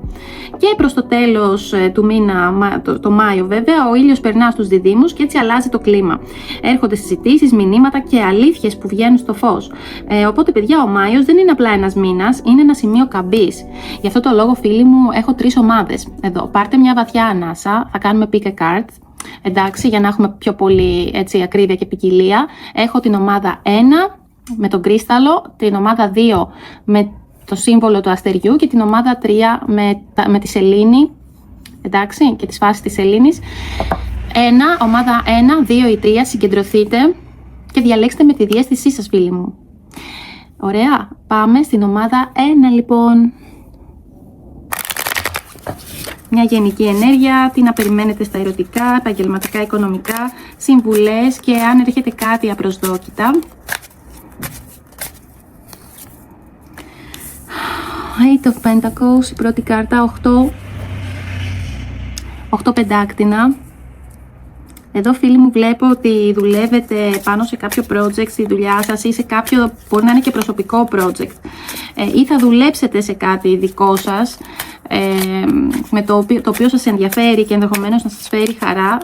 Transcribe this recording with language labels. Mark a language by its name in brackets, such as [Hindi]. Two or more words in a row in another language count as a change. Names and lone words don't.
[Greek] Και προς το τέλος του μήνα, το Μάιο βέβαια, ο ήλιος περνά στους Διδύμους και έτσι αλλάζει το κλίμα. Έρχονται συζητήσεις, μηνύματα και αλήθειες που βγαίνουν στο φως. Οπότε παιδιά, ο Μάιος δεν είναι απλά ένας μήνας, είναι ένα σημείο καμπής. Γι' αυτό το λόγο, φίλοι μου, έχω 3 ομάδες εδώ. Πάρτε μια βαθιά ανάσα, θα κάνουμε [English] pick a card. [Greek] Εντάξει, για να έχουμε πιο πολύ έτσι, ακρίβεια και ποικιλία. Έχω την ομάδα 1 με τον κρίσταλο, την ομάδα 2 με το σύμβολο του αστεριού και την ομάδα 3 με τη σελήνη, εντάξει, και τις φάσεις της σελήνης. Ομάδα 1, 2 ή 3, συγκεντρωθείτε και διαλέξτε με τη διαίσθησή σας, φίλοι μου. Ωραία, πάμε στην ομάδα 1 λοιπόν. Μια γενική ενέργεια, τι να περιμένετε στα ερωτικά, επαγγελματικά, οικονομικά, συμβουλές και αν έρχεται κάτι απροσδόκητα. [English] Eight of Pentacles, [Greek] η πρώτη κάρτα, 8 πεντάκτηνα. Εδώ, φίλοι μου, βλέπω ότι δουλεύετε πάνω σε κάποιο project στη δουλειά σας ή σε κάποιο, μπορεί να είναι και προσωπικό project, ή θα δουλέψετε σε κάτι δικό σας, με το οποίο σας ενδιαφέρει και ενδεχομένως να σας φέρει χαρά.